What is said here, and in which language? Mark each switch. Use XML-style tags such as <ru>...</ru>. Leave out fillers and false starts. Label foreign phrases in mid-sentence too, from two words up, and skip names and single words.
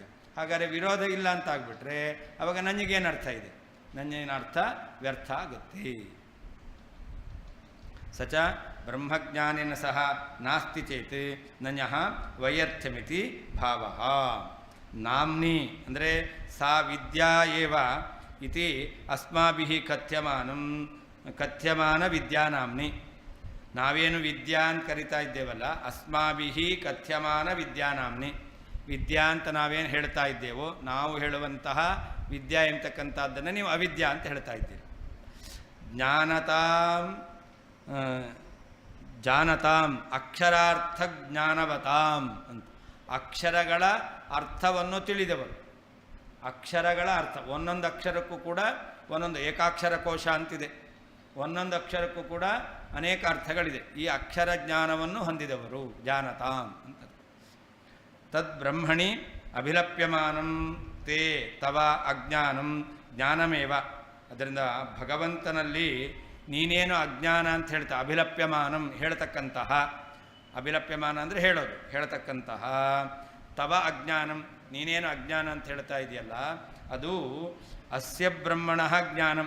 <kn>ಹಾಗಾದರೆ ವಿರೋಧ ಇಲ್ಲ ಅಂತ ಆಗಿಬಿಟ್ರೆ ಅವಾಗ ನನಗೇನು ಅರ್ಥ ಇದೆ? ನನ್ನೇನು ಅರ್ಥ ವ್ಯರ್ಥ ಆಗುತ್ತೆ.</kn> <sa>ಸಚ ಬ್ರಹ್ಮಜ್ಞಾನೇನ ಸಹ ನಾಸ್ತಿ ಚೇತ್ ನನ್ಯಃ ವೈಯರ್ಥ್ಯಮಿತಿ ಭಾವ. ನಾಮ್ನಿ ಅಂದರೆ ಸಾ ವಿದ್ಯಾ ಏವ ಇತಿ ಅಸ್ಮಾಭಿಃ ಕಥ್ಯಮಾನ ವಿದ್ಯಾನಾಮ್ನಿ.</sa> <kn>ನಾವೇನು ವಿದ್ಯಾ ಅಂತ ಕರಿತಾ ಇದ್ದೇವಲ್ಲ,</kn> <sa>ಅಸ್ಮಾಭಿಃ ಕಥ್ಯಮಾನ ವಿದ್ಯಾನಾಮ್ನಿ.</sa> <kn>ವಿದ್ಯಾ ಅಂತ ನಾವೇನು ಹೇಳ್ತಾ ಇದ್ದೇವೋ, ನಾವು ಹೇಳುವಂತಹ ವಿದ್ಯಾ ಎಂಬತಕ್ಕಂಥದ್ದನ್ನು ನೀವು ಅವಿದ್ಯಾ ಅಂತ ಹೇಳ್ತಾ ಇದ್ದೀರಿ.</kn> <sa>ಜಾನತಾಂ ಅಕ್ಷರಾರ್ಥ ಜ್ಞಾನವತಾಂ ಅಂತ.</sa> <kn>ಅಕ್ಷರಗಳ ಅರ್ಥವನ್ನು ತಿಳಿದವರು. ಅಕ್ಷರಗಳ ಅರ್ಥ, ಒಂದೊಂದು ಅಕ್ಷರಕ್ಕೂ ಕೂಡ ಒಂದೊಂದು ಏಕಾಕ್ಷರ ಕೋಶ ಅಂತಿದೆ. ಒಂದೊಂದು ಅಕ್ಷರಕ್ಕೂ ಕೂಡ ಅನೇಕ ಅರ್ಥಗಳಿದೆ. ಈ ಅಕ್ಷರ ಜ್ಞಾನವನ್ನು ಹೊಂದಿದವರು ಜಾನತಾಂ ಅಂತ.</kn> <sa>ತದ್ ಬ್ರಹ್ಮಣಿ ಅಭಿಲಪ್ಯಮಾನಂ ತೇ ತವ ಅಜ್ಞಾನಂ ಜ್ಞಾನಮೇವ.</sa> <kn>ಅದರಿಂದ ಭಗವಂತನಲ್ಲಿ ನೀನೇನು ಅಜ್ಞಾನ ಅಂತ ಹೇಳ್ತಾ, ಅಭಿಲಪ್ಯಮಾನಂ ಹೇಳ್ತಕ್ಕಂತಹ, ಅಭಿಲಪ್ಯಮಾನ ಅಂದರೆ ಹೇಳೋದು, ಹೇಳ್ತಕ್ಕಂತಹ,</kn> <sa>ತವ ಅಜ್ಞಾನಂ</sa> <kn>ನೀನೇನು ಅಜ್ಞಾನ ಅಂತ ಹೇಳ್ತಾ ಇದೆಯಲ್ಲ, ಅದು</kn> <sa>ಅಸ್ಯ ಬ್ರಹ್ಮಣ ಜ್ಞಾನಂ.</sa>